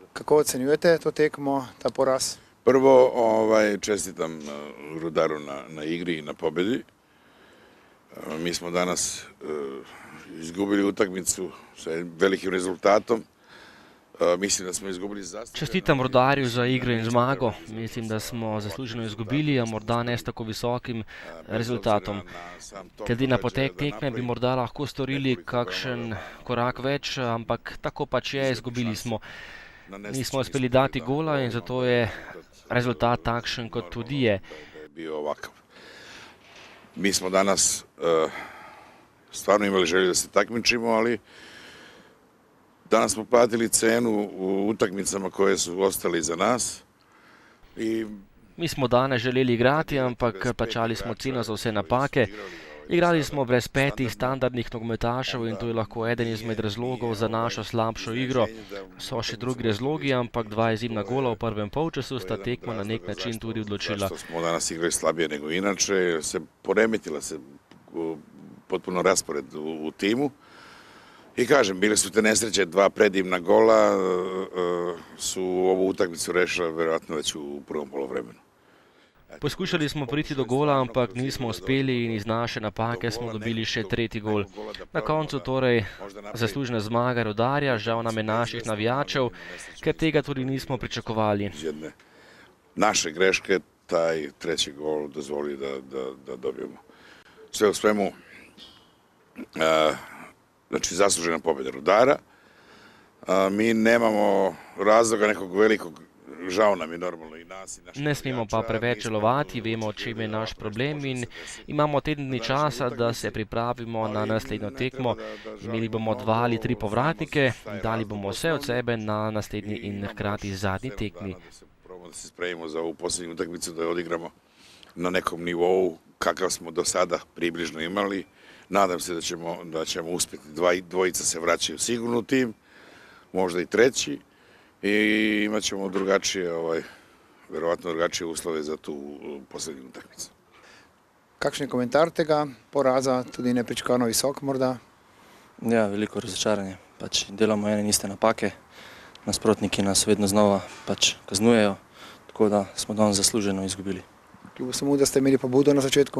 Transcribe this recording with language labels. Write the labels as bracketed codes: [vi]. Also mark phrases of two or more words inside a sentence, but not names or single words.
[sl] Kako ocenjujete to tekmo, ta poraz? [bs] Prvo čestitam Rudaru na igri i na pobjedi. Mi smo danas izgubili utakmicu sa velikim rezultatom. Mislim da smo izgubili zasluženo. [sl] Čestitam Rudarju za igro in zmago. Mislim, da smo zasluženo izgubili, a morda ne s tako visokim rezultatom. Glede na potek tekme bi morda lahko storili kakšen korak več, ampak tako pač je, izgubili smo. Nismo uspeli dati gola in zato je rezultat takšen, kot tudi je. [bs] Mi smo danas stvarno imali želju da se takmičimo, ali danas smo platili cenu u utakmicama koje su ostali iza nas. [sl] Mi smo danes želeli igrati, ampak plačali smo ceno za vse napake. Igrali smo brez 5 standardnih nogometašev in to je lahko eden izmed razlogov za našo slabšo igro. So še drugi razlogi, ampak 2 izjemna gola v prvem polčasu sta tekmo na nek način tudi odločila. [bs] Što smo danas igrali slabije nego inače, poremetila se potpuno raspored u timu. I kažem, bile su te nesreće, 2 predivna gola su ovu utakmicu rešila vjerojatno već u prvom polovremenu. [sl] Poskušali smo priti do gola, ampak nismo uspeli in iz naše napake smo dobili še 3. gol. Na koncu torej zaslužna zmaga Rudarja, žal nam je naših navijačev, ker tega tudi nismo pričakovali. [bs] Naše greške taj 3. gol dozvoli da dobijemo. Sve u svemu, znači zaslužena pobjeda Rudara. Mi nemamo razloga nekog velikog. [sl] Žal nam je normalno i nas i naših. Ne smemo pa preveč žalovati, vemo, o čem je naš problem in imamo teden dni časa, da se pripravimo na naslednjo tekmo. Imeli bomo 2 ali 3 povratnike, dali bomo vse od sebe na naslednji in hkrati zadnji tekmi. [bs] Da se spremimo za ovu posljednju utakmicu, da je odigramo na nekom nivou kakav smo do sada približno imali. Nadam se da ćemo uspjeti. Dvojica se vraćaju sigurno u tim, možda i treći. I imat ćemo vjerovatno drugačije uslove za tu posljednju utakmicu. [sl] Kakšen je komentar tega poraza, tudi nepričakovano visok morda? Ja, veliko razočaranje. Pač delamo ene in iste napake, nasprotniki nas vedno znova pač kaznujejo, tako da smo danes zasluženo izgubili. Kljub samo, da ste imeli pobudo na začetku?